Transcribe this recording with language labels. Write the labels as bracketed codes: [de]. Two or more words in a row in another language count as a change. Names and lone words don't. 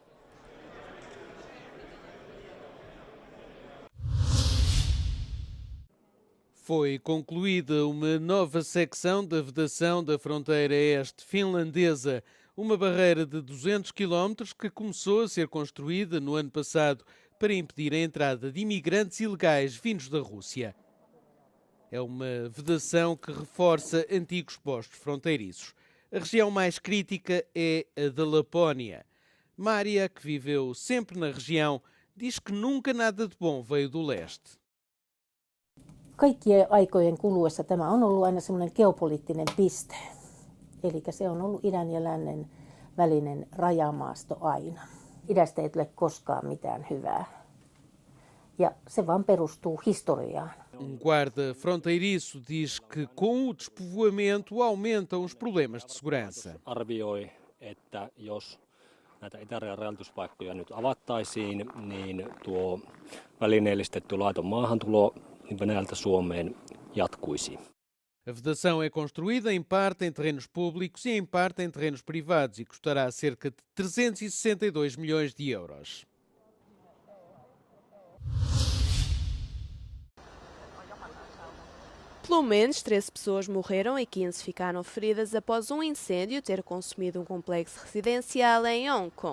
[pt] Foi concluída uma nova secção da vedação da fronteira este finlandesa, uma barreira de 200 km que começou a ser construída no ano passado para impedir a entrada de imigrantes ilegais vindos da Rússia. É uma vedação que reforça antigos postos fronteiriços. A região mais crítica é a da Lapónia. Mária, que viveu sempre na região, diz que nunca nada de bom veio do leste. [fi] Kaikkien aikojen kuluessa tämä on ollut aina semmoinen geopoliittinen piste. Eli se on ollut idän ja lännen välinen rajamaasto aina. Idästä ei tule koskaan mitään hyvää. Ja se vaan perustuu historiaan. [pt] Guarda fronteiriço diz que com o despovoamento aumentam os problemas de segurança. [fi] Arvioi, että jos näitä itärajan rajanylityspaikkoja nyt avattaisiin, niin tuo välineellistetty laiton maahantulo Venäjältä Suomeen jatkuisi. [pt] A vedação é construída em parte em terrenos públicos e em parte em terrenos privados e custará cerca de 362 milhões de euros. Pelo menos 13 pessoas morreram e 15 ficaram feridas após um incêndio ter consumido um complexo residencial em Hong Kong.